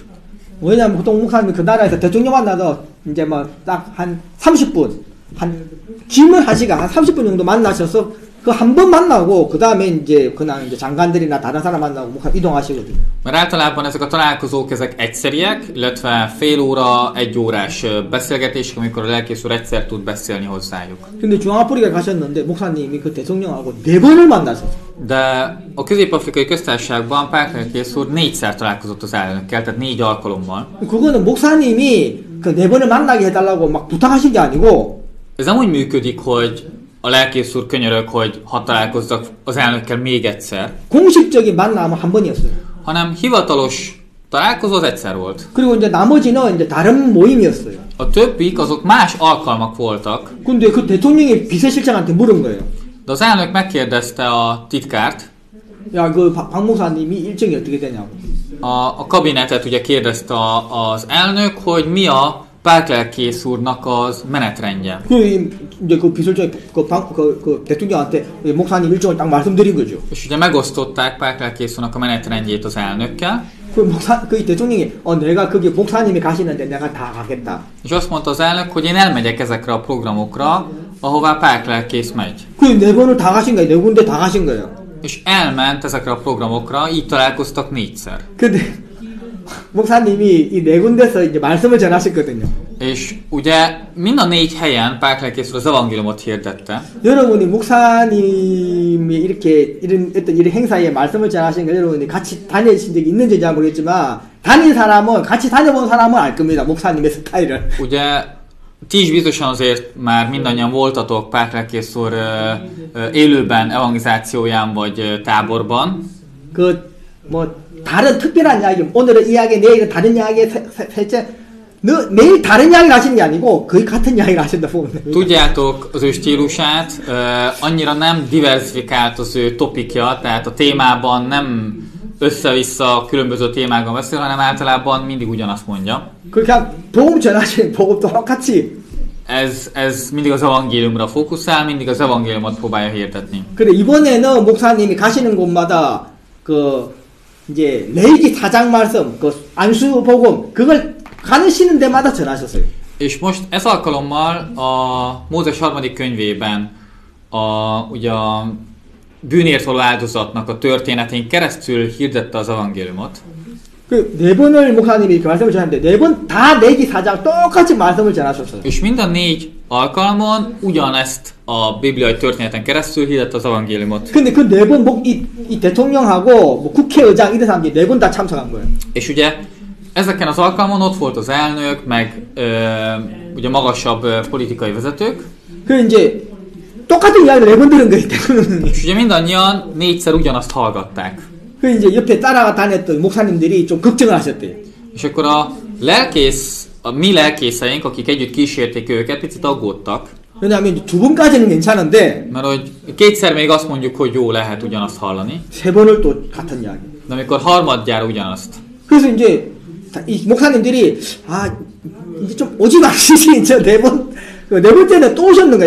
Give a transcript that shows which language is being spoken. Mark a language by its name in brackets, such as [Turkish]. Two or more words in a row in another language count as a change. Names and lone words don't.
[Korean] 왜냐하면 보통 목사님이 그 나라에서 대통령 만나서 이제 막 딱 한 30분, 길면 1시간, 한 30분 정도 만나셔서 그 한 번 만나고 그 다음에 이제 그냥 이제 장관들이나 다른 사람 만나고 목사 이동하시거든요. [Hungarian] Mert általában ezek a találkozók ezek egyszeriek, illetve fél óra, 1 órás beszélgetések, amikor a lelkész úr egyszer tud beszélni hozzájuk. [Korean] 근데 중앙아프리카 가셨는데 목사님이 그 대통령하고 4번을 만나셨어요. [Hungarian] De a Közép-Afrikai Köztársaságban Pálkelkész úr 4-szer találkozott az elnökkel, tehát 4 alkalommal. [Korean] 그거는 목사님이 그 4번을 만나게 해달라고 막 부탁하신 게 아니고. [Hungarian] Ez nem úgy működik, hogy a lelkész úr könyörög, hogy hadd találkozzak az elnökkel még egyszer. [Korean] 공식적인 만남은 한 번이었어요. [Hungarian] Hanem hivatalos találkozó az egyszer volt. [Korean] 그리고 이제 나머지는 이제 다른 모임이었어요. [Hungarian] A többik azok más alkalmak voltak. [Korean] 근데 그 대통령이 비서실장한테 물은 거예요. [Hungarian] De az elnök megkérdezte a titkárt. [Korean] 야, 그 박 목사님이 일정이 어떻게 되냐고. [Hungarian] A kabinetet ugye kérdezte az elnök, hogy mi a Pálklelkész úrnak az menetrendje. [Korean] 이제 그 비서장이 그 대통령한테 목사님 일정을 딱 말씀드린 거죠. [Hungarian] És ugye megosztották Pálklelkész úrnak a menetrendjét az elnökkel, [Korean] 그 대통령이 내가 거기 목사님이 가시는데 내가 다 가겠다. [Hungarian] és azt mondta az elnök, hogy én elmegyek ezekre a programokra, ahová Pálklelkész megy. [Korean] 그 네 번을 다 가신 거예요. 네 군데 다 가신 거예요. [Hungarian] És elment ezekre a programokra, így találkoztak 4-szer. [Korean] 근데 목사님이 이 네 군데서 이제 말씀을 전하셨거든요. [Hungarian] És ugye mind a 4 helyen Pálklelkész úr az evangéliumot hirdette. [Korean] 여러분이 목사님이 이렇게 이런 어떤 이런 행사에 말씀을 전하신 거 여러분이 같이 다니신 적이 있는지 잘 모르겠지만 다닌 사람은 같이 다녀본 사람은 알 겁니다. 목사님의 스타일을. [Hungarian] Ugye ti is biztosan azért már mindannyian voltatok Pálklelkész úr élőben evangelizációján vagy táborban. [Korean] 뭐 다른 특별한 이야기, 오늘은 이야기, 내일은 다른 이야기, 셋째 매일 다른 이야기를 하시는 게 아니고 거의 같은 이야기를 하신다 보면 [Hungarian] Tudjátok az ő stílusát, annyira nem diversifikált az ő topikja, tehát a témában nem össze-vissza különböző témákban beszél, hanem általában mindig ugyanazt mondja. [Korean] 그냥 복음 전하시는 복음도 똑같이. [Hungarian] Ez mindig az evangéliumra fókuszál, mindig az evangéliumot próbálja hirdetni. [Korean] 그래 이번에는 목사님이 가시는 곳마다 그 이제 레위기 4장 말씀, 그 안수 복음 그걸 가시는 데마다 전하셨어요. [Hungarian] És most ez alkalommal a Mózes 3. könyvében ugye a bűnért való áldozatnak a történetén keresztül hirdette az evangéliumot. [Korean] 네 번을 목사님이 이렇게 말씀을 전하는데 네 번 다 레위기 4장 똑같이 말씀을 전하셨어요. [Hungarian] És mind a 4 alkalmon ugyanezt a bibliai történeten keresztül hirdette az evangéliumot. [Korean] 근데 그 네 번 이 대통령하고 뭐 국회의장 이런 사람들이 네 번 다 참석한 거예요. [Hungarian] És ugye ezeken az alkalmon ott volt az elnök, meg ugye magasabb politikai vezetők. [Korean] 그 이제 똑같은 이야기를 네 번 들은 거예요, 대통령이. [Hungarian] És ugye mindannyian 4-szer ugyanazt hallgatták. [Korean] 그 이제 옆에 따라가 다녔던 목사님들이 좀 걱정을 하셨대요. [Hungarian] És akkor a mi lelkészeink, akik együtt kísérték őket, picit aggódtak. [Korean] 왜냐하면 두 번까지는 괜찮은데 [Hungarian] Mert hogy 2-szer még azt mondjuk, hogy jó lehet ugyanazt hallani. [Korean] 세 번을 또 같은 이야기. [Hungarian] De amikor harmadjára ugyanazt. [Korean] 그래서 이제 이 목사님들이 이제 좀 오지 마시지 저 네 번째는 또 오셨는 거예요.